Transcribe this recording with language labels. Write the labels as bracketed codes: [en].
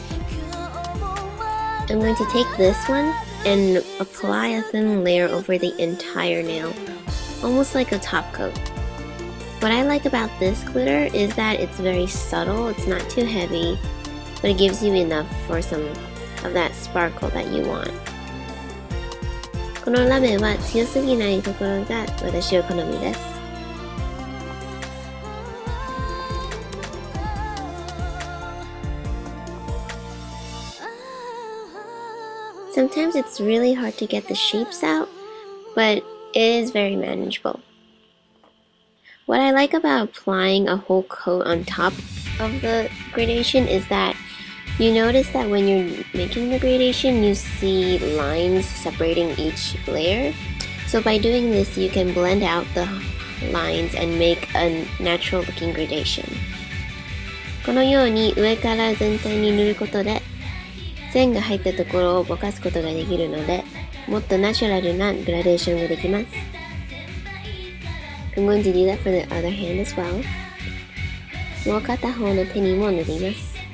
[en] I'm going to take this one and apply a thin layer over the entire nail, almost like a top coat. What I like about this glitter is that it's very subtle, it's not too heavy, but it gives you enough for some of that sparkle that you want. [ja] このラメは強すぎないところが私の好みです。 [en] Sometimes it's really hard to get the shapes out, but it is very manageable. What I like about applying a whole coat on top of the gradation is that you notice that when you're making the gradation, you see lines separating each layer. So by doing this, you can blend out the lines and make a natural looking gradation. [ja] このように上から全体に塗ることで線が入ったところをぼかすことができるので、もっとナチュラルなグラデーションができます。 [en] I'm going to do that for the other hand as well. [ja] もう片方の手にも塗ります。